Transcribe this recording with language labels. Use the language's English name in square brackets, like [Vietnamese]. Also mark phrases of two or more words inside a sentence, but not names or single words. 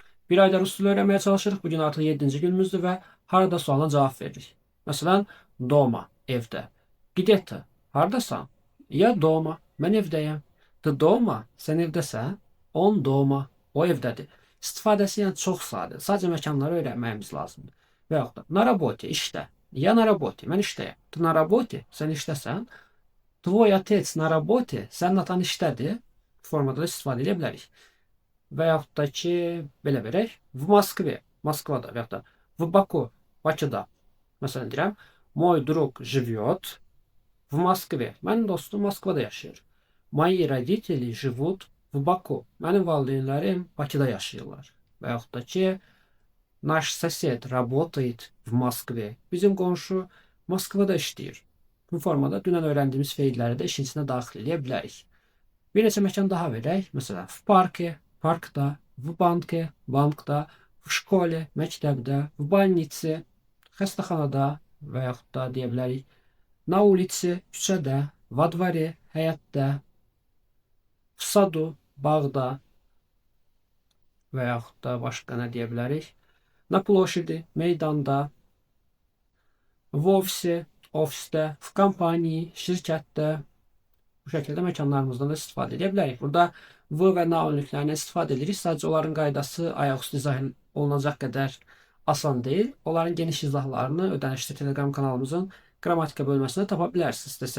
[Azerbaijani] Bir ayda rus dili öğrenmeye çalışırıq. Bugün artıq 7-ci günümüzdür və harada sualına cavab veririk. Məsələn, doma, evdə. [Russian] Где-то, [Azerbaijani] hardasan? [Russian] Я дома, [Azerbaijani] mən evdəyəm. [Russian] Ты дома, [Azerbaijani] sən evdəsən? [Russian] Он дома, [Azerbaijani] o evdədir. İstifadəsi yəni çox sadə. Sadəcə məkanları öyrənməyimiz lazımdır. Və yaxud da [Russian] на работе, [Azerbaijani] işdə. [Russian] Я на работе, [Azerbaijani] mən işdəyəm. [Russian] Ты на работе, [Azerbaijani] sən işdəsən. [Russian] Твой отец на работе, [Azerbaijani] sənin atan işdədir. Formada da istifadə edə bilərik. Və yaxud da ki, belə verək. [Russian] В Москве, [Azerbaijani] Moskvada və yaxud da [Russian] в Baku, [Azerbaijani] Bakıda. Məsələn deyirəm, [Russian] мой друг живет в Москве. [Azerbaijani] Mənim dostum Moskvada yaşayır. [Russian] Мои родители живут в Baku. [Azerbaijani] Mənim valideynlərim Bakıda yaşayırlar. Və yaxud da ki, [Russian] наш сосед работает в Москве. [Azerbaijani] Bizim qonşu Moskvada işləyir. Bu formada dünən öyrəndiyimiz feilləri də işin içinə daxil edə bilərik. Bir neçə məkan daha verək. Məsələn, [Russian] в парке, parkda, в банке, bankda, в школе, məktəbdə, в больнице, [Azerbaijani] xəstəxanada və yaxud da deyə bilərik. [Russian] На улице, küçədə, во дворе, həyətdə, в саду, [Azerbaijani] bağda və yaxud da başqa nə deyə bilərik? [Russian] На площади, meydanda, в офисе, ofisdə, в компании, [Azerbaijani] şirkətdə. Bu şəkildə məkanlarımızdan da istifadə edə bilərik. Burada v və na önlüklərindən istifadə edirik. Sadəcə onların qaydası ayaqüstü izah olunacaq qədər asan deyil. Onların geniş izahlarını ödənişli Telegram kanalımızın qrammatika bölməsində tapa bilərsiniz.